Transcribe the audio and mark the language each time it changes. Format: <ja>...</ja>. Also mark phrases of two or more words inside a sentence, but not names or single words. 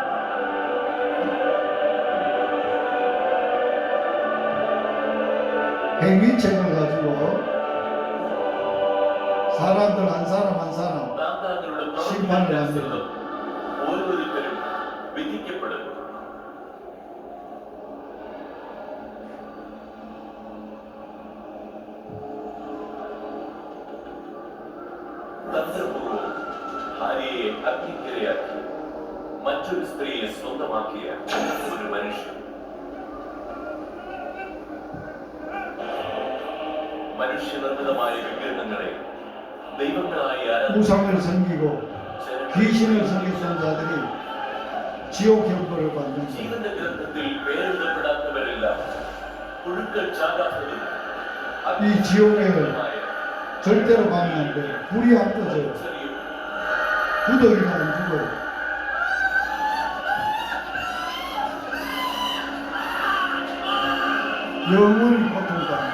<ko>행위책을 가지고 사람들 한 사람 한 사람</ko> <ml>താങ്കളുടെ</ml> <ko>심판을</ko> <ml>പ്രവൃത്തിക്കനുസരിച്ച്</ml> <ko>합니다.</ko> <ml>ഓരോരുത്തരും വിധിക്കപ്പെടും. തന്ത്രപൂർവ്വം ഭാര്യയെ അഗ്നിക്കിരയാക്കി മറ്റൊരു സ്ത്രീയെ സ്വന്തമാക്കിയ ഒരു മനുഷ്യൻ. മനുഷ്യനിർമ്മിതമായ വിഗ്രഹങ്ങളെ ദൈവങ്ങളായി</ml> <ko>우상을 섬기고 귀신을 섬기던 자들이 지옥 형벌을 받는 거예요.</ko> <ml>ജീവന്റെ ഗ്രന്ഥത്തിൽ പേരെഴുതപ്പെടാത്തവരെല്ലാം പുഴുക്കൾ ചാകാത്തതും</ml> <ko>이 지옥에 절대로 가면 안 돼. 불이 안 꺼져요. 구더기가 안 죽어요. 영원히 고통당합니다.</ko>